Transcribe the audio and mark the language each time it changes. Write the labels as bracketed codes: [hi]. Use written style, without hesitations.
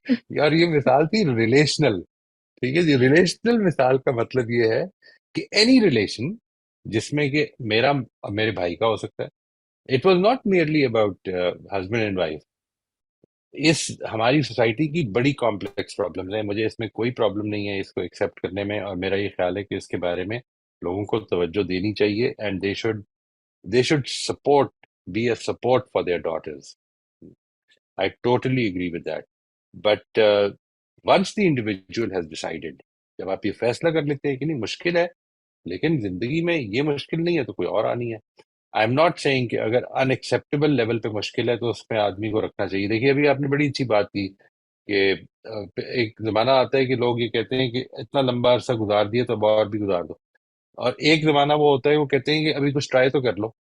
[ur] یار یہ مثال تھی ریلیشنل. ٹھیک ہے جی، ریلیشنل مثال کا مطلب یہ ہے کہ اینی ریلیشن جس میں کہ میرا اور میرے بھائی کا ہو سکتا ہے. [en] It was not merely about husband and wife. [ur] اس ہماری سوسائٹی کی بڑی کمپلیکس پرابلمز ہیں. مجھے اس میں کوئی پرابلم نہیں ہے اس کو ایکسیپٹ کرنے میں، اور میرا یہ خیال ہے کہ اس کے بارے میں لوگوں کو توجہ دینی چاہیے. [en] And they should be a support for their daughters. I totally agree with that. But once the individual has decided، [ur] جب آپ یہ فیصلہ کر لیتے ہیں کہ نہیں مشکل ہے لیکن زندگی میں یہ مشکل نہیں ہے تو کوئی اور آنی ہے. [en] I am not saying [ur] کہ اگر ان ایکسیپٹیبل لیول پہ مشکل ہے تو اس میں آدمی کو رکھنا چاہیے. دیکھیے ابھی آپ نے بڑی اچھی بات کی کہ ایک زمانہ آتا ہے کہ لوگ یہ کہتے ہیں کہ اتنا لمبا عرصہ گزار دیا تو اب اور بھی گزار دو، اور ایک زمانہ وہ ہوتا ہے وہ کہتے ہیں کہ ابھی کچھ ٹرائی تو کر لو.